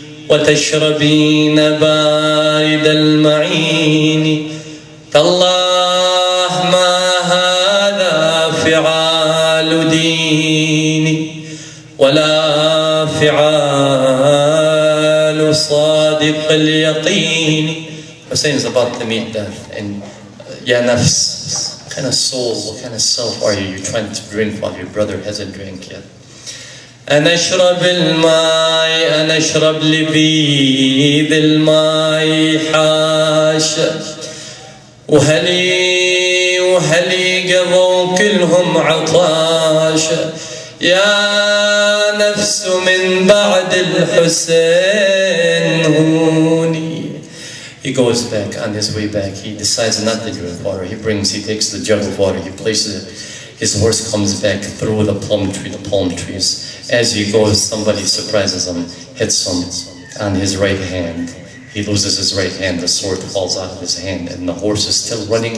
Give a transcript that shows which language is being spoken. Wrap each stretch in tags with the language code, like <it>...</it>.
<ar>وتشربين بارد المعين تالله ما هذا فعال ديني ولا فعال صادق اليقين.</ar> <en>Hussein is about to meet death, and Ya nafs, what kind of soul, what kind of self are you? You're trying to drink while your brother hasn't drank yet.</en> <ar>أنا أشرب الماء أنا أشرب لبيذ الماء حاشا وهلي قضوا كلهم عطاشا يا نفس من بعد الحسين هوني.</ar> <en>He goes back. On his way back, he decides not to drink water. He takes the jug of water, he places it. His horse comes back through the palm trees. As he goes, somebody surprises him, hits him on his right hand. He loses his right hand, the sword falls out of his hand, and the horse is still running.</en>